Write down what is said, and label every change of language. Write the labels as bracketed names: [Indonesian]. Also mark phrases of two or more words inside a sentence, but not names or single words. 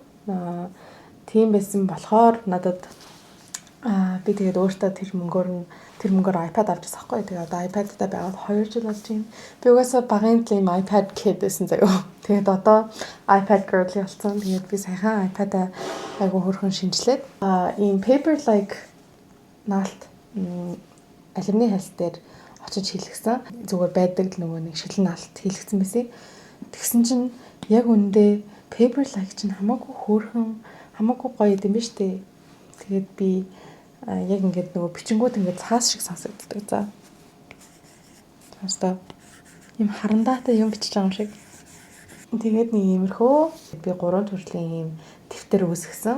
[Mongolian] Тийм байсан болохоор надад би тэгээд өөртөө тэр мөнгөөр iPad авч ирсэн байхгүй. Тэгээд одоо iPad-тай байгаад 2 жил болж байна. Би угаасаа багын тийм iPad kid байсан заяа. Тэгээд одоо iPad girl болсон. Тэгээд би саяхан iPad-а айгу хөрхөн шинжилээд ийм paper-like наалт алюминий хальс дээр очиж хийлгсэн. Зүгээр байдаг л нөгөө нэг шилэн наалт хийлгсэн байсан. Тэгсэн чинь яг үндэ paper-like чинь хамаагүй хөөрхөн хамаагүй гоё юм биш үү? Тэгээд би яг ингээд нөгөө бичингүүд ингээд цаас шиг сонсогддог. За. Таастаа юм харандаатай юм бичиж байгаа юм шиг. Тэгээд нэг иймэрхүү би 3 төрлийн юм дэвтэр үүсгэсэн.